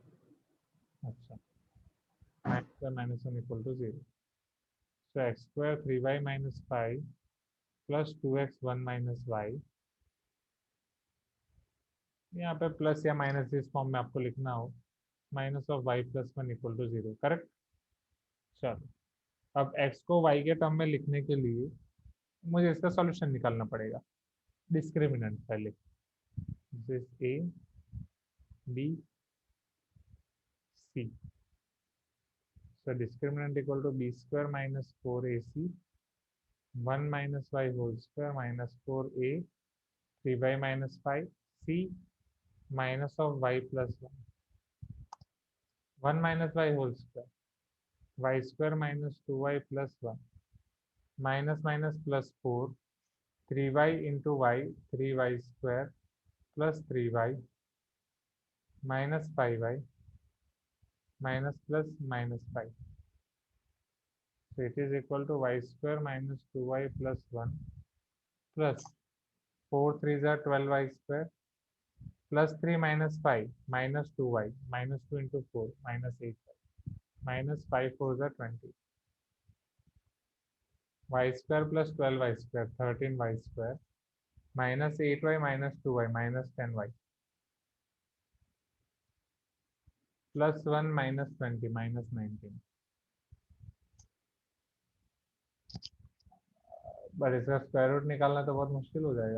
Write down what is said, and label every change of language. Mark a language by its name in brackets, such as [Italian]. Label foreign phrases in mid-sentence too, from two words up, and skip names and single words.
[Hindi] अच्छा, -1 [English] equal to [Hindi] 0, so x² 3y [English] minus 5 plus 2x 1 minus y, [Hindi] यहाँ पे प्लस या माइनस इस फॉर्म में आपको लिखना हो, -(y+1) [English] equal to [Hindi] 0, करेक्ट? चलो अब x को y के टर्म में लिखने के लिए मुझे इसका सॉल्यूशन निकालना पड़ेगा। डिस्क्रिमिनेंट पहले, [English] दिस a b c, so discriminant equal to b² minus 4ac 1 minus y whole square minus 4a 3y minus 5 c minus of y plus 1 minus y whole square y² minus 2y plus 1 minus minus plus 4 3y into y 3y square plus 3y minus 5y minus plus minus 5, so it is equal to y² minus 2y plus 1 plus 4 3s are 12y square +3 - 5 -2y -2 into 4 -8y -5 4s are 20 y square plus 12y square 13y square -8y -2y -10y +1 -20 -19 [Hindi] बट इसका स्क्वायर रूट निकालना तो बहुत मुश्किल हो जाएगा।